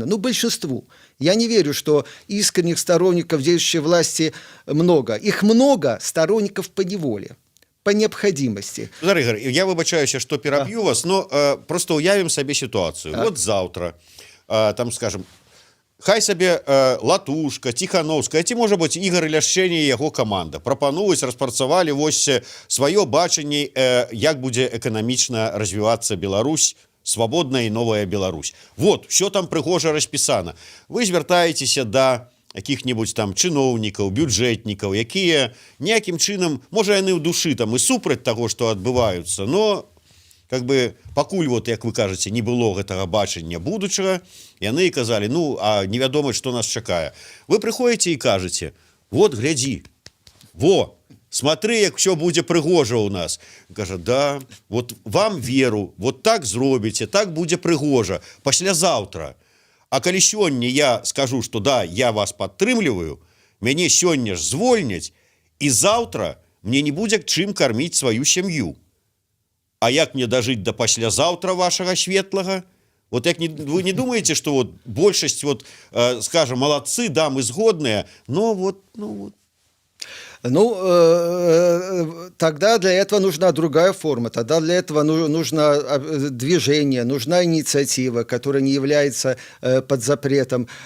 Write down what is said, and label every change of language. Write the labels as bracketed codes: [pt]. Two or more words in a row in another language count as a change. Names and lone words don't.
[ru] Ну, большинству. Я не верю, что искренних сторонников действующей власти много. Их много, сторонников поневоле. По необходимости. Игорь, [be] я выбачаюся, [ru] что перебью вас, но просто уявим себе ситуацию. Вот завтра, там, скажем, [be] хай сабе Латушка, Тихановская, ці, можа быць, Ігор Ляшчэня і яго каманда прапануюць, распрацавалі вось сваё бачанне, як будзе эканамічна развівацца Беларусь, свабодная і новая Беларусь. Вот, все там прыгожа распісана. Вы звяртаецеся да якіх-небудзь там чыноўнікаў, бюджэтнікаў, якія ніякім чынам, можа, яны ў душы там і супраць таго, што адбываюцца, [ru] но как бы [be] пакуль, вот, як вы кажаце, не было гэтага бачання будучага, яны і казалі: ну, а невядома, што нас чакае. Вы прыходзіце і кажаце: вот, глядзі, во, смотры, як все будзе прыгожа ў нас. Кажа: да, вот вам веру, вот так зробіце, так будзе прыгожа, паслязаўтра. А калі сёння я скажу, што да, я вас падтрымліваю, мяне сёння ж звольняць, і заўтра мне не будзе чым карміць сваю сям'ю. А як мне [ru] дожить до [be] паслязаўтра вашага светлага? [ru] Вот як вы не думаете, что вот большасць, вот, скажем, молодцы, да, [be] мы згодныя, [ru] но вот, тогда для этого нужна другая форма, тогда для этого нужно движение, нужна инициатива, которая не является под запретом.